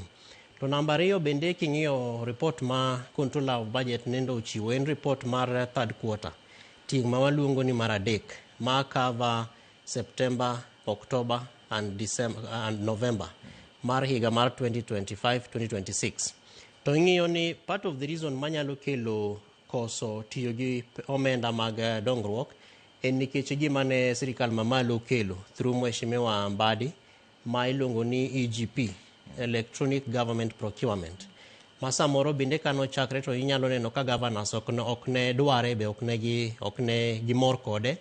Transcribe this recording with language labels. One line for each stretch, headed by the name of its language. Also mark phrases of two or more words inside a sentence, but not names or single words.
Luo (Kenya and Tanzania): To namba 2 bende king'iyo report ma Controller of Budget nendo ochiwo, en report mar
English: third quarter,
Luo (Kenya and Tanzania): ting' ma waluongo ni mar adek, ma
English: cover September, October and December and November
Luo (Kenya and Tanzania): mar higa mar 2025-2026. To ing'iyo ni
English: part of the reason
Luo (Kenya and Tanzania): manyalo kelo koso tiyo gi omenda mag dongruok en nikech gima ne sirikal mamalo kelo through Mheshimiwa Mbadi ma iluongo ni EGP, Electronic Government Procurement. Masa moro bende kano chakre to inyalo neno ka governors ok ne dware, be ok ne gimor kode.